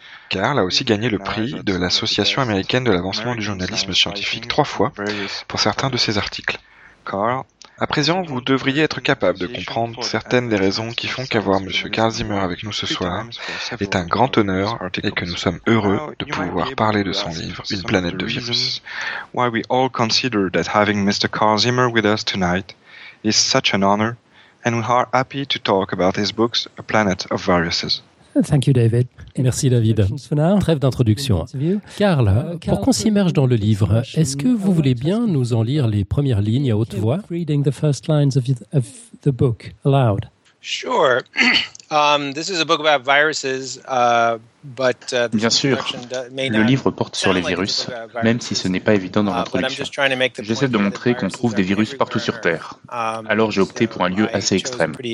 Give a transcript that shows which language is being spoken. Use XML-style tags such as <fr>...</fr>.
<fr>Carl a aussi gagné le prix de l'Association américaine de l'avancement du journalisme scientifique trois fois pour certains de ses articles. À présent, vous devriez être capable de comprendre certaines des raisons qui font qu'avoir M. Carl Zimmer avec nous ce soir est un grand honneur et que nous sommes heureux de pouvoir parler de son livre « Une planète de virus ».</fr> <en>Why we all consider that having Mr. Carl Zimmer with us tonight is such an honor, and we are happy to talk about his books « A Planet of Viruses ». Thank you, David.</en> <fr>Merci David. Trêve d'introduction. Carl, pour qu'on s'immerge dans le livre, est-ce que vous voulez bien nous en lire les premières lignes à haute voix?</fr> <en>Reading the first lines of the book aloud. Sure. This is a book about viruses, but</en> <fr>bien sûr, le livre porte sur les virus, même si ce n'est pas évident dans l'introduction. J'essaie de montrer qu'on trouve des virus partout sur Terre. Alors j'ai opté pour un lieu assez extrême.</fr>